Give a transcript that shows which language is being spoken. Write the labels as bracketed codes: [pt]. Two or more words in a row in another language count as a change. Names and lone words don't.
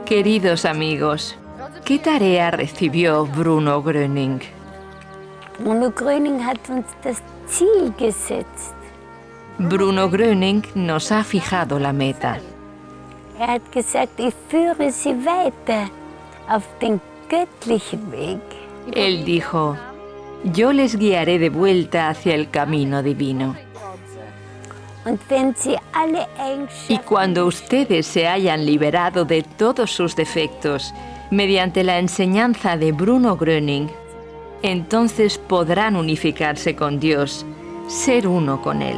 [es] Queridos amigos, ¿qué tarea recibió Bruno Gröning? [de] Bruno Gröning hat uns das Ziel gesetzt. [es] Bruno Gröning nos ha fijado la meta. [de] Hat gesagt, ich führe Sie weiter auf den göttlichen Weg. [es] Él dijo, yo les guiaré de vuelta hacia el camino divino. Y cuando ustedes se hayan liberado de todos sus defectos mediante la enseñanza de Bruno Gröning, entonces podrán unificarse con Dios, ser uno con Él.